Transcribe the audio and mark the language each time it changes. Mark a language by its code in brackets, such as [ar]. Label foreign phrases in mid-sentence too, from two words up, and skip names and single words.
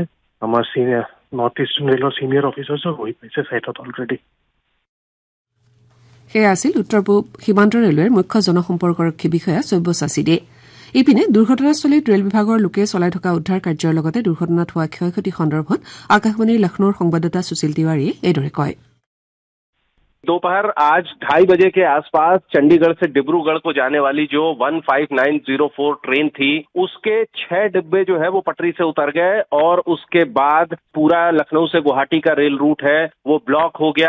[as] আমাৰ [en] North Eastern [as] ৰেলৰ [en] senior officers [as] হৈ পাইছে ছাইটত অলৰেডি। সেয়া আছিল উত্তৰ পূব সীমান্ত ৰেলৱেৰ মুখ্য জনসম্পৰ্কৰক্ষী বিষয়া সব্যসাচী দে। ইপিনে দুৰ্ঘটনাস্থলীত ৰেল বিভাগৰ লোকে চলাই থকা উদ্ধাৰ কাৰ্যৰ লগতে দুৰ্ঘটনাত হোৱা ক্ষয় ক্ষতি সন্দৰ্ভত আকাশবাণীৰ লক্ষ্ণৌৰ সংবাদদাতা সুশীল তিৱাৰীয়ে এইদৰে কয়। [hi] दोपहर आज 2:30 बजे के आसपास चंडीगढ़ से डिब्रूगढ़ को जाने वाली जो 15904 ट्रेन थी उसके 6 डिब्बे जो है वो पटरी से उतर गए और उसके बाद पूरा लखनऊ से गुवाहाटी का रेल रूट है वो ब्लॉक हो गया।